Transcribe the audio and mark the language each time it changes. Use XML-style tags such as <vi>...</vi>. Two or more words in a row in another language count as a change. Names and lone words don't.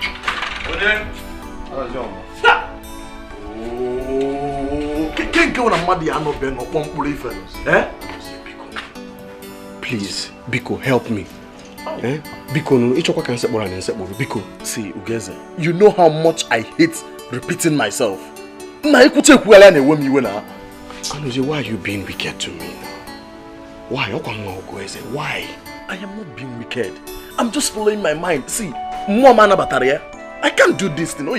<en>Please, Biko, help me. Biko, no, Biko. See, Ugeze, you know how much I hate repeating myself. Anozie, why are you being wicked to me now? Why? Why? I am not being wicked. I'm just following my mind. See, I can't do this thing.</en>